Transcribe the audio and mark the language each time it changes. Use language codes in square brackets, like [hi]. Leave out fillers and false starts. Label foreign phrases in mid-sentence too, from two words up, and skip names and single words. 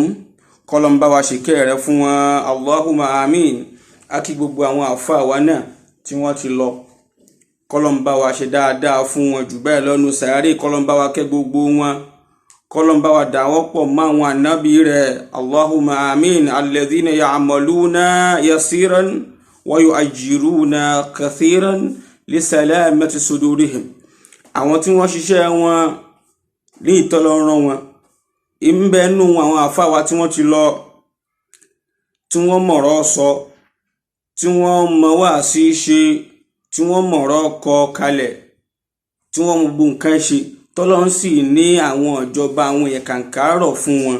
[yo] K'Ọlọ́run bá wa ṣìkẹ́ rẹ̀ fún wọn, [ar] اللهم آمين. [yo] Àkí gbogbo àwọn àfáà wa náà tí wọ́n ti lọ, K'Ọlọ́run bá wa ṣe dáadáa fún wọn jù bẹ́ẹ̀ lọ́nu sàárè. K'Ọlọ́run bá wa kẹ́ gbogbo wọn, K'Ọlọ́run bá wa dàwọ́ pọ̀ mọ́ àwọn ànábì rẹ̀, [ar] اللهم آمين. الذين يعملون يسيرا و يؤجرون كثيرا لسلامة صدورهم. [yo] Àwọn tí wọ́n ṣiṣẹ́ wọn ní ìtọ́lọ́run wọn, ìbẹ́nu àwọn àfáà wa tí wọ́n ti lọ, tí wọ́n mọ̀rọ̀ sọ, tí wọ́n mọ̀ wá sí ṣe, tí wọ́n mọ̀rọ̀ kọ kalẹ̀, tí wọ́n mọ̀ gbogbo nǹkan ṣe, tọ́lọ́run sì ní àwọn ìjọba àwọn èèyàn kàǹkárọ̀ fún wọn.